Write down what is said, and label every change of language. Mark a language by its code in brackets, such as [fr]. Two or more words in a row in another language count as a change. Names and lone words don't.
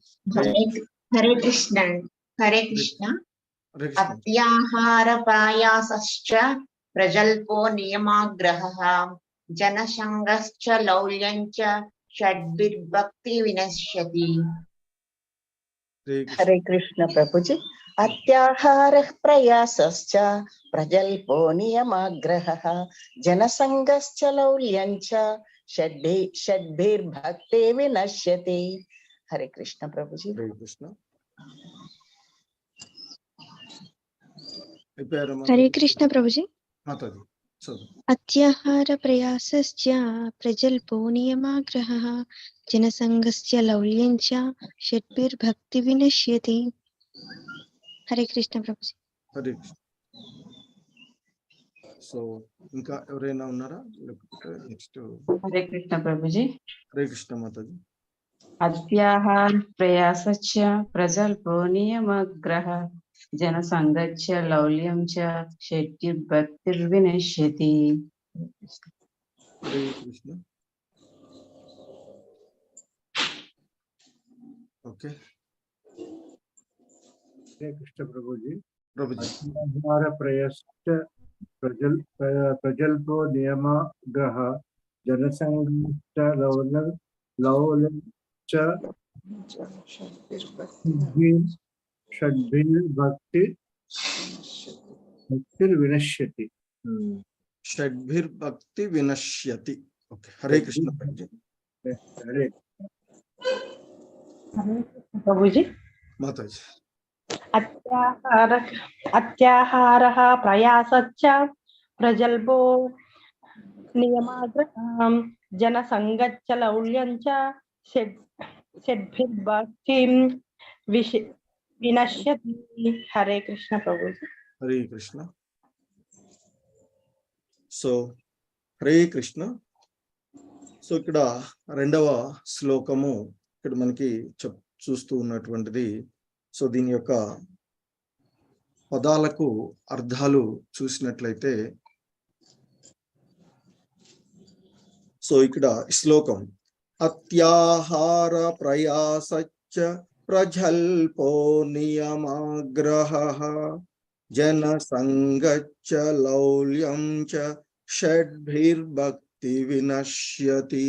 [sa] हरे कृष्ण. हरे कृष्ण. हरे कृष्ण अत्याहार प्रयासश्च प्रजल्पो नियमाग्रहः जनसंगश्च लौल्यञ्च षड्भिर्भक्तिर्विनश्यति. हरे कृष्ण हरे कृष्ण प्रभु जी अत्याहार प्रयासश्च प्रजल्पो नियमाग्रहः जनसंगश्च लौल्यञ्च षड्भिर्भक्ति विनश्यति. हरे कृष्ण प्रभु जी. [te] हरे कृष्ण అయిపోయారా हरे మాతాజీ? कृष्ण प्रभुजी మాతాజీ చదువు [sa] अत्याहार प्रयासश्च प्रजल्पो नियमाग्रहः जनसंगस्य लौल्यञ्च षड्भिर्भक्ति विनश्यति. हरे कृष्ण प्रभुजी [te] హరే కృష్ణ సో ఇంకా ఎవరైనా ఉన్నారా లేకపోతే నెక్స్ట్ हरे कृष्ण प्रभु जी. హరే కృష్ణ మాతాజీ [sa] अत्याहार प्रयासच्च प्रजल्पो नियमग्रह जनसंगच्च लौल्यं च षड्भिर्भक्तिर्विनश्यति. [te] హరే కృష్ణ ఓకే हरे कृष्ण प्रभु जी. ప్రభుజీ [sa] अत्याहार प्रयासश्च प्रजल्पो नियमाग्रह जनसंगश्च लौल्यञ्च षड्भिर्भक्तिर्विनश्यति. షడ్భిర్భక్తి వినశ్యతి [te] ఓకే హరే కృష్ణ ప్రభుజీ हरे प्रभु जी మాతాజీ [sa] अत्याहारः प्रयासच्च प्रजल्पो नियमाग्रहः जनसंगच्च लौल्यञ्च षड्भिर्भक्तिं विनश्यति. [te] हरे कृष्ण प्रभु जी. హరే కృష్ణ సో హరే కృష్ణ సో ఇక్కడ రెండవ శ్లోకము ఇక్కడ మనకి చూస్తూ ఉన్నటువంటిది సో దీని యొక్క పదాలకు అర్థాలు చూసినట్లయితే సో ఇక్కడ శ్లోకం [sa] అత్యాహార ప్రయాసచ్చ ప్రజల్పో నియమాగ్రహః జన సంగచ్చ లౌల్యం చ షడ్భిర్భక్తి వినశ్యతి.